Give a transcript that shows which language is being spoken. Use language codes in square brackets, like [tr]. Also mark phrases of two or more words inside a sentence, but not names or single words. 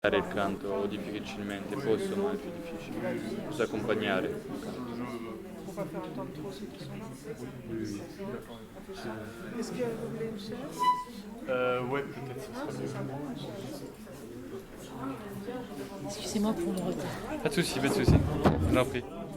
[it] il canto difficilmente, posso ma è più difficile. Posso accompagnare. [fr] Pour pas faire attendre trop ceux qui sont là. Oui. Est-ce que vous voulez une chaise? Ouais, peut-être ce sera mieux. Excusez-moi pour le retard. Pas de souci, pas de souci. Je l'en prie.